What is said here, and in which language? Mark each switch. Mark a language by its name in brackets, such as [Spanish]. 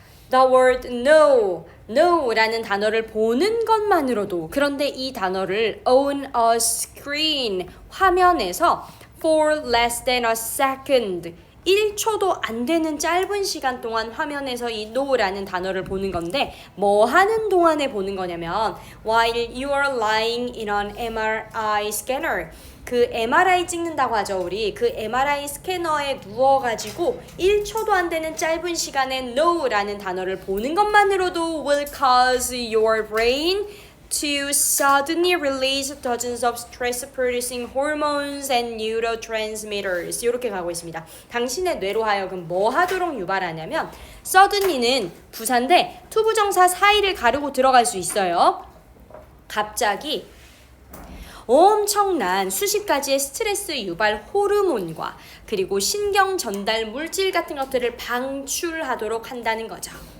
[English] The word no [Korean] 라는 단어를 보는 것만으로도 그런데 이 단어를 [English] on a screen [Korean] 화면에서 [English] for less than a second [Korean] 1초도 안 되는 짧은 시간 동안 화면에서 이 no라는 단어를 보는 건데 뭐 하는 동안에 보는 거냐면 [English] while you are lying in an MRI scanner [Korean] 그 MRI 찍는다고 하죠 우리 그 MRI 스캐너에 누워가지고 1초도 안 되는 짧은 시간에 no라는 단어를 보는 것만으로도 [English] will cause your brain to suddenly release dozens of stress-producing hormones and neurotransmitters. [Korean] 이렇게 가고 있습니다. 당신의 뇌로 하여금 뭐 하도록 유발하냐면 suddenly는 부사인데 투부정사 사이를 가르고 들어갈 수 있어요. 갑자기 엄청난 수십 가지의 스트레스 유발 호르몬과 그리고 신경 전달 물질 같은 것들을 방출하도록 한다는 거죠.